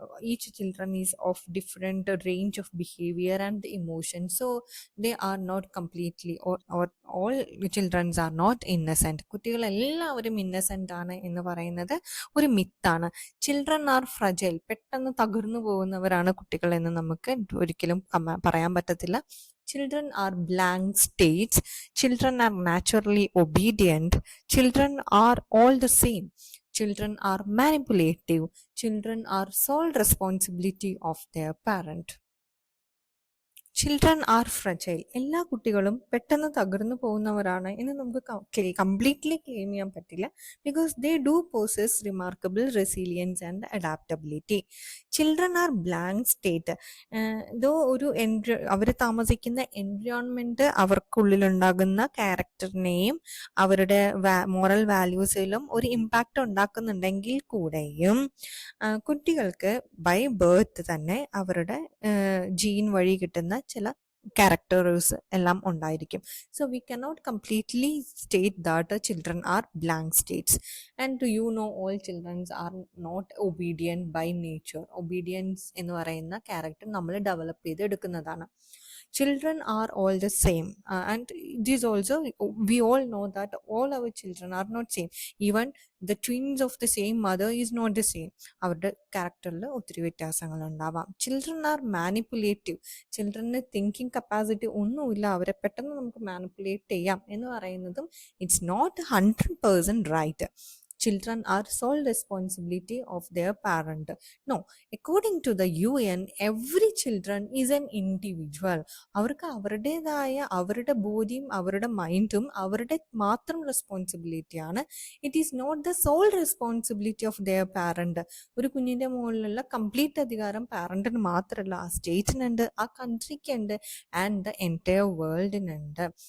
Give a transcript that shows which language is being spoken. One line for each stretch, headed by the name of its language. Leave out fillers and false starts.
English: Each children is of different range of behavior and emotion, so they are not completely or all children are not innocent.
Malayalam: കുട്ടികൾ എല്ലാവരും ഇന്നസെന്റ് ആണ് എന്ന് പറയുന്നത് ഒരു മിത്താണ്.
English: children are fragile,
Malayalam: പെട്ടെന്ന് തകർന്നു പോകുന്നവരാണ് കുട്ടികൾ എന്ന് നമുക്ക് ഒരിക്കലും പറയാൻ പറ്റത്തില്ല.
English: Children are blank states. Children are naturally obedient. Children are all the same. Children are manipulative. Children are sole responsibility of their parent. Children are fragile,
Malayalam: എല്ലാ കുട്ടികളും പെട്ടെന്ന് തകർന്നു പോകുന്നവരാണ് എന്ന് നമുക്ക് കംപ്ലീറ്റ്ലി ക്ലെയിം ചെയ്യാൻ പറ്റില്ല.
English: Because they do possess remarkable resilience and adaptability. Children are blank state.
Malayalam: ഇതോ അവർ താമസിക്കുന്ന എൻവയോൺമെന്റ് അവർക്കുള്ളിലുണ്ടാകുന്ന ക്യാരക്ടറിനെയും അവരുടെ മോറൽ വാല്യൂസിലും ഒരു ഇമ്പാക്റ്റ് ഉണ്ടാക്കുന്നുണ്ടെങ്കിൽ കൂടെയും കുട്ടികൾക്ക് ബൈ ബർത്ത് തന്നെ അവരുടെ ജീൻ വഴി കിട്ടുന്ന ചില ക്യാരക്ടേഴ്സ് എല്ലാം ഉണ്ടായിരിക്കും.
English: So we cannot completely state that children are blank states. And do you know all childrens are not obedient by nature.
Malayalam: Obedience എന്ന് പറയുന്ന ക്യാരക്ടർ നമ്മൾ ഡെവലപ്പ് ചെയ്ത് എടുക്കുന്നതാണ്.
English: Children are all the same, and this also we all know that all our children are not same. Even the twins of the same mother is not the same.
Malayalam: അവരുടെ ക്യാരക്ടറിൽ ഒത്തിരി വ്യത്യാസങ്ങൾ ഉണ്ടാവാം.
English: Children are manipulative.
Malayalam: ചിൽഡ്രന് thinking capacity ഒന്നുമില്ല, അവരെ പെട്ടെന്ന് നമുക്ക് manipulate ചെയ്യാം എന്ന് പറയുന്നതും
English: It's not 100% right. Children are sole responsibility of their parent. No, according to the UN, every children is an individual.
Malayalam: അവർക്ക് അവരുടേതായ അവരുടെ ബോഡിയും അവരുടെ മൈൻഡും അവരുടെ മാത്രം റെസ്പോൺസിബിലിറ്റിയാണ്.
English: It is not the sole responsibility of their parent.
Malayalam: ഒരു കുഞ്ഞിൻ്റെ മുകളിലുള്ള കംപ്ലീറ്റ് അധികാരം പാരന്റിന് മാത്രമല്ല, ആ സ്റ്റേറ്റിനുണ്ട്, ആ കൺട്രിക്കുണ്ട്, ആൻഡ് ദ എൻറ്റയർ വേൾഡിനുണ്ട്.